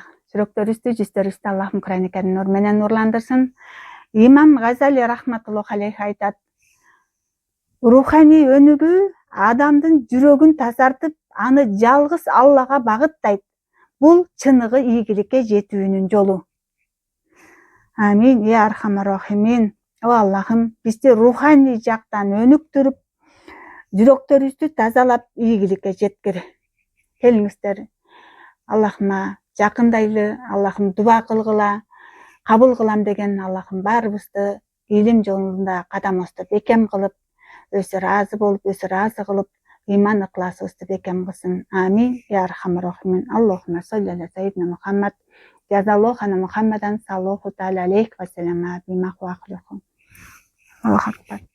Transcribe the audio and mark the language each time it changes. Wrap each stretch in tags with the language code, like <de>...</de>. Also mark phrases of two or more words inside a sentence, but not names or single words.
<ky>Жүрөктөрүбүздү, жүздөрүбүздү Аллахым Кур'ани Карим нур менен нурландырсын. Имам Газали</ky> <ar>رحمة الله عليه</ar> <ky>айтат: руханий өнүгүү адамдын жүрөгүн тазартып, аны жалгыз Аллага багыттайт. Бул чыныгы ийгиликке жетүүнүн жолу.</ky> <ar>آمين يا أرحم الراحمين.</ar> <ky>О Аллахым, бизди руханий жактан өнүктүрүп, жүрөктөрүбүздү тазалап, ийгиликке жеткир. Келиңиздер, Аллахыма жакындайлы, Аллахым дуба кылгыла, кабыл кылам деген Аллахым баарыбызды илим жолунда кадамыбызды бекем кылып, өзү ыраазы болуп, өзү ыраазы кылып, ыйман ыкласыбызды бекем кылсын.</ky> <ar>آمين يا أرحم الراحمين. اللهم صل على سيدنا محمد جزى الله عنا محمدا صلى الله تعالى عليه وسلم بما هو أهله. الله أكبر.</ar>